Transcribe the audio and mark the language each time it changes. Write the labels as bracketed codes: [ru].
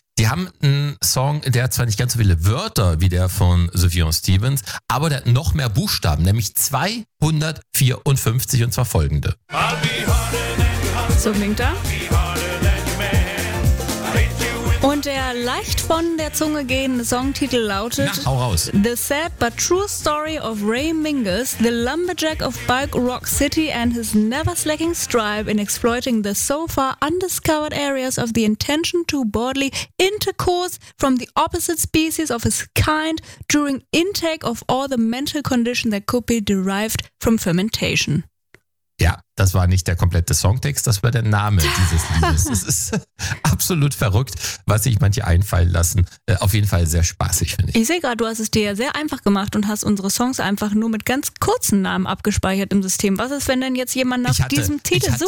[de] Die haben einen Song, der hat zwar nicht ganz so viele Wörter wie der von Zephyon Stevens, aber der hat noch mehr Buchstaben, nämlich 254 und zwar folgende. So klingt er. Und der leicht von der Zunge gehende Songtitel lautet Na, hau raus. [en] The Sad But True Story of Ray Mingus, the Lumberjack of Bulk Rock City and his never-slacking strive in exploiting the so far undiscovered areas of the intention to bodily intercourse from the opposite species of his kind during intake of all the mental condition that could be derived from fermentation. [de] Ja, das war nicht der komplette Songtext, das war der Name dieses Liedes. Es ist absolut verrückt, was sich manche einfallen lassen. Auf jeden Fall sehr spaßig, finde ich. Ich sehe gerade, du hast es dir ja sehr einfach gemacht und hast unsere Songs einfach nur mit ganz kurzen Namen abgespeichert im System. Was ist, wenn denn jetzt jemand nach diesem Titel sucht?